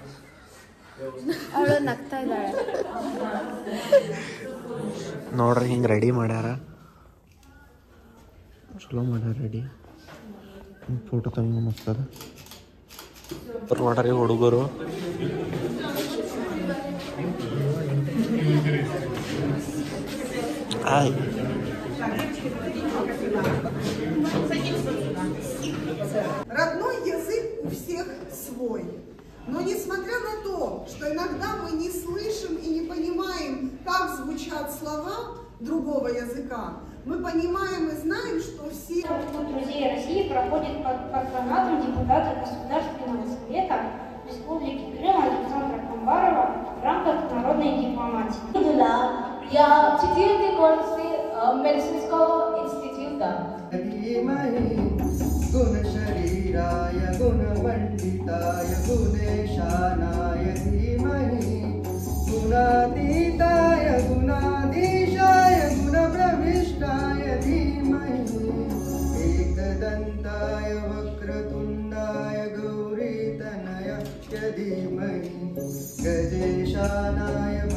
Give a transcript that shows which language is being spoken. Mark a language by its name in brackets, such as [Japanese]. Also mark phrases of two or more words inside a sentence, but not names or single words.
[Kannada] ನೋಡ್ರಿ ಹಿಂಗೆ ರೆಡಿ ಮಾಡ್ಯಾರ, ಚಲೋ ಮಾಡ್ಯಾರ ರೆಡಿ. ಫೋಟೋ ತಂಗ ಮಸ್ತದ ನೋಡ್ರಿ ಹುಡುಗರು. ಆಯ್ [Russian] Родной язык у всех свой. Но несмотря на то, что иногда мы не слышим и не понимаем, как звучат слова другого языка, мы понимаем и знаем, что все... Друзей России проходит под патронатом депутата Государственного совета Республики Крым Александра Камбарова в рамках народной дипломатии. Я четвертый курс медицинского института. [Sanskrit] गुण शरीराय गुणमण्डिताय गुणेशानाय धीमहि गुणातीताय गुणाधीशाय गुणप्रविष्टाय धीमहि एकदन्ताय वक्रतुण्डाय गौरीतनयाय धीमहि गजेशानाय